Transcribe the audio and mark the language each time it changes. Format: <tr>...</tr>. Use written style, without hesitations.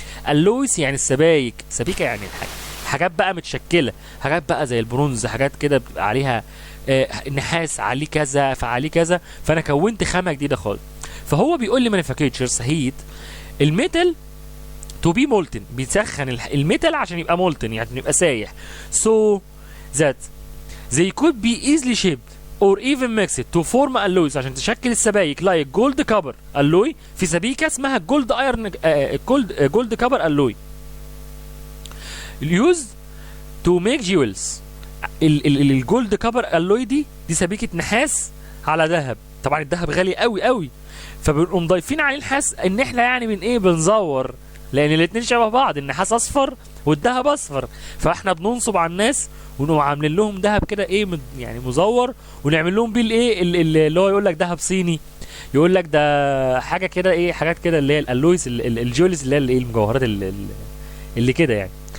<ar>اللويس يعني السبايك، سبيكه يعني حاجات بقى متشكله، حاجات بقى زي البرونز، حاجات كده بتبقى عليها نحاس عليه كذا فعليه كذا، فانا كونت خامه جديده خالص. فهو بيقول لي</ar> <en>manufacturers heat الميتال to be molten,</en> <ar>بيسخن الميتال عشان يبقى مولتن يعني يبقى سايح.</ar> <en>so that they could be easily shaped or even mixed to form alloys</en> <ar>عشان تشكل السبائك</ar> <en>like gold copper alloy.</en> <ar>في سبيكه اسمها</ar> <en>gold iron gold copper alloy used to make jewels.</en> <ar>الجولد كابر الوي دي سبيكه نحاس على ذهب. طبعا الذهب غالي قوي قوي، فبنقوم ضايفين عليه نحاس ان احنا يعني من ايه بنزور، لان الاتنين شبه بعض، النحاس اصفر والذهب اصفر، فاحنا بننصب على الناس ونقوم عاملين لهم ذهب كده ايه يعني مزور، ونعمل لهم بيه الايه اللي هو يقول لك ذهب صيني، يقول لك ده حاجه كده ايه، حاجات كده اللي هي الالويز الجولز اللي هي الايه المجوهرات اللي كده يعني.</ar>